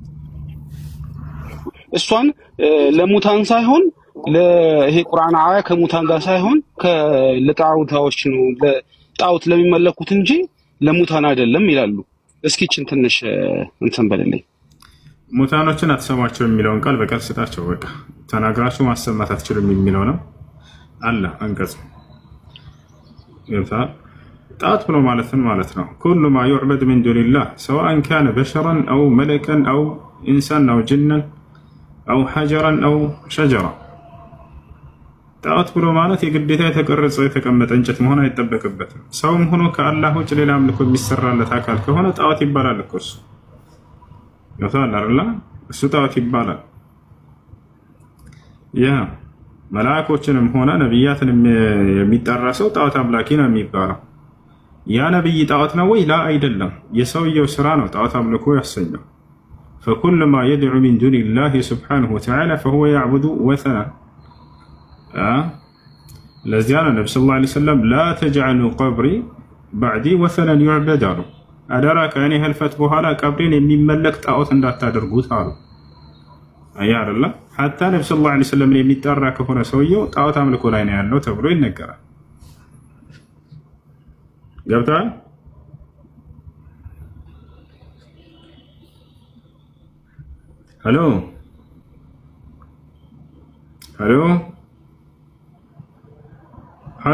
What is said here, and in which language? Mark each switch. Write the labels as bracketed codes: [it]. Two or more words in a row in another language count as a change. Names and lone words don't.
[am] እሷን ለሙታን ሳይሆን ለይሄ ቁርአን አያ ከሙታን ጋር ሳይሆን ለጣዖታዎች ነው ለጣዖት ለሚመለኩት እንጂ ለሙታን አይደለም ይላሉ። እስኪችን ትንሽ እንትን በለልኝ። ሙታኖችን አትሰማቸው የሚለውን ቃል በቃል ስጣቸው። በቃ ተናግራችሁ ማሰማት አትችሉም የሚለው ነው አለ አንቀጽ ይልታ ጣት ብሎ ማለት ነው [ar] كل ما يعبد من دون الله سواء كان بشرا أو ملكا أو إنسان أو جنا أو حجرا أو شجرة [am] ጣት ብሎ ማለት የግዴታ የተቀረጸ የተቀመጠ እንጨት መሆን አይጠበቅበትም። ሰውም ሆኖ ከአላህ ውጭ ሌላ አምልኮ የሚሰራለት አካል ከሆነ ጣት ይባላል እኮ እሱ ይወታል አይደል? እሱ ጣት ይባላል። ያ መላእክቶችንም ሆነ ነብያትን የሚጠራ ሰው ጣት አምላኪ ነው የሚባለው። ያ ነብይ ጣዖት ነው ወይ? ላ አይደለም። የሰውየው ስራ ነው ጣዖት አምልኮ ያሰኘው። [ar] فكل ما يدعو من دون الله سبحانه وتعالى فهو يعبد وثنا [am] ለዚያ ነው ነብዩ [ar] صلى الله عليه وسلم لا تجعلوا قبري بعدي وثنا يعبد [am] አሉ። አደራ ከእኔ ህልፈት በኋላ ቀብሬን የሚመለክ ጣዖት እንዳታደርጉት አሉ። አያ አይደለ ሐታ ነብዩ [ar] صلى الله عليه وسلم [am] የሚጠራ ከሆነ ሰውየው ጣዖት አምልኮ ላይ ነው ያለው ተብሎ ይነገራል። ገብቷል? ሄሎ ሄሎ ሄሎ